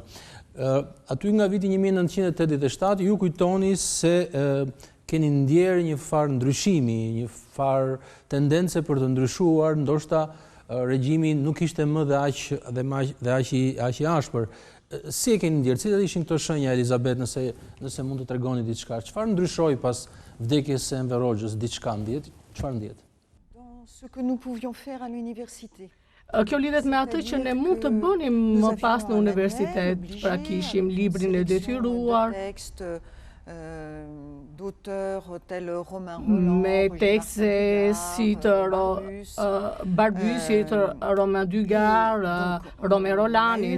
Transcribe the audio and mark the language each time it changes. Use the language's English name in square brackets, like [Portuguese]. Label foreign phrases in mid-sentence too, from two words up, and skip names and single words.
[Albanian] Aty nga viti 1987 ju kujtoni se keni ndjerë një farë ndryshimi, një farë tendence për të ndryshuar, ndoshta regjimi nuk ishte më dhe aq i ashpër. Si e keni ndjerë? Cilat ishin këto shenja, Elizabeth, nëse mund të tregoni diçka? Çfarë ndryshoi pas vdekjes së Enver Hoxhës? Diçka ndjet? Çfarë ndjet? [French] Dans ce que nous pouvions faire à l'université. [Albanian] Kjo lidhet me atë që ne mund të bënim më pas në universitet, pra kishim librin e detyruar, [French] d'auteurs tels Romain Roland, [Albanian] me tekste si të Barbues, si të Romain Dugas, Romain Rolandit.